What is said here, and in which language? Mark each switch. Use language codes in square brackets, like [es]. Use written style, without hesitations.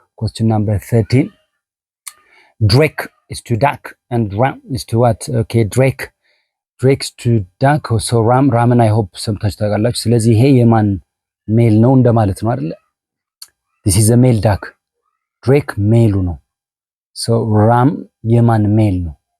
[en] Question number 13 drake is to duck and ram is to what? okay drake's to duck so ramen I hope [am] ሰምታችሁ ታውቃላችሁ። ስለዚህ ይሄ የማን ሜል ነው እንደማለት ነው አይደል? [en] this is a male duck [am] ድሬክ ሜሉ ነው። [en] so ram [am] የማን ሜል ነው?